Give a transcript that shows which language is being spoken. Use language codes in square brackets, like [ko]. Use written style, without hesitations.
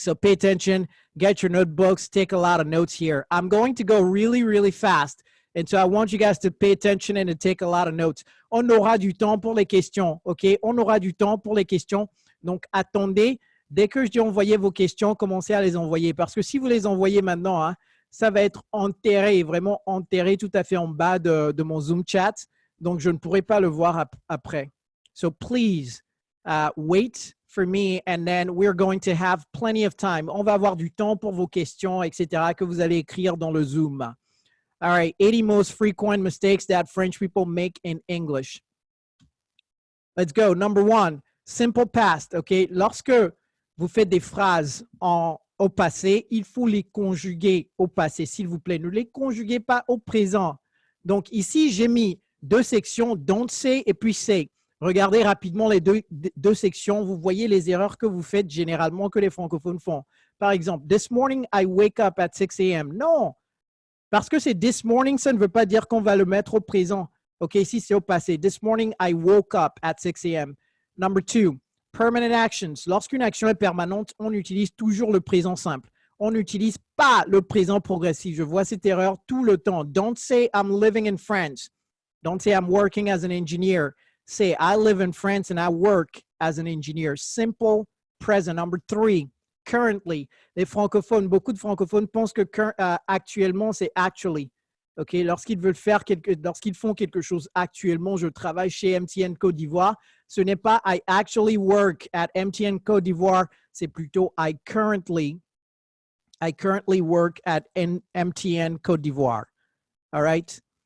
[en] So pay attention, get your notebooks, take a lot of notes here. I'm going to go really, really fast. And so I want you guys to pay attention and to take a lot of notes. [fr] On aura du temps pour les questions, OK? On aura du temps pour les questions. Donc, attendez. Dès que je dis envoyer vos questions, commencez à les envoyer. Parce que si vous les envoyez maintenant, hein, ça va être enterré, vraiment enterré tout à fait en bas de mon Zoom chat. Donc, je ne pourrai pas le voir après. [en] So, please wait for me and then we're going to have plenty of time. [fr] On va avoir du temps pour vos questions, etc., que vous allez écrire dans le Zoom. [en] All right, 80 most frequent mistakes that French people make in English. Let's go. Number 1, simple past. OK? [fr] Lorsque vous faites des phrases au passé, il faut les conjuguer au passé, s'il vous plaît. Ne les conjuguez pas au présent. Donc, ici, j'ai mis 2 sections, [en] don't say [fr] et puis say. Regardez rapidement les deux sections. Vous voyez les erreurs que vous faites généralement que les francophones font. Par exemple, [en] this morning, I wake up at 6 a.m. [fr] Non, parce que c'est this morning, ça ne veut pas dire qu'on va le mettre au présent. OK, ici, c'est au passé. [en] This morning, I woke up at 6 a.m. Number 2. Permanent actions. [fr] Lorsqu'une action est permanente, on utilise toujours le présent simple. On n'utilise pas le présent progressif. Je vois cette erreur tout le temps. [en] Don't say I'm living in France. Don't say I'm working as an engineer. Say I live in France and I work as an engineer. Simple present. Number 3. Currently. [fr] Les francophones, beaucoup de francophones pensent que actuellement, c'est actually. OK, lorsqu'ils font quelque chose actuellement, je travaille chez MTN Côte d'Ivoire, ce n'est pas [en] I actually work at MTN Côte d'Ivoire, [fr] c'est plutôt [en] I currently work at MTN Côte d'Ivoire. All right?